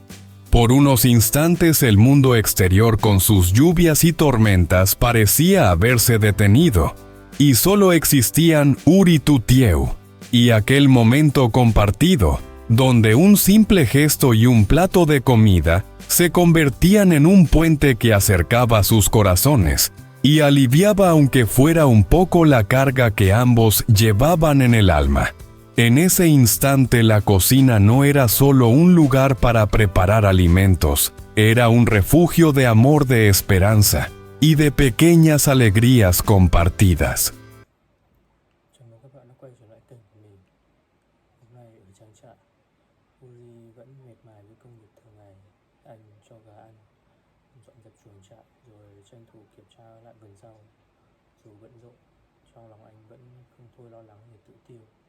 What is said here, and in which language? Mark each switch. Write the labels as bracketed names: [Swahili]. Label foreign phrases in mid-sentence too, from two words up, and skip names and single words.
[Spanish] Por unos instantes el mundo exterior con sus lluvias y tormentas parecía haberse detenido, y solo existían Uri y Tutieu, y aquel momento compartido, donde un simple gesto y un plato de comida se convertían en un puente que acercaba sus corazones, y aliviaba aunque fuera un poco la carga que ambos llevaban en el alma. En ese instante la cocina no era solo un lugar para preparar alimentos, era un refugio de amor, de esperanza y de pequeñas alegrías compartidas. [Vietnamese] Chào mừng các bạn đã quay trở lại kênh của mình. Hôm nay ở trang trại, Uri vẫn miệt mài với công việc thường ngày. Anh cho gà ăn, dọn dẹp chuồng trại, rồi tranh thủ kiểm tra lại vườn rau. Dù bận rộn, trong lòng anh vẫn không thôi lo lắng về tự tiêu.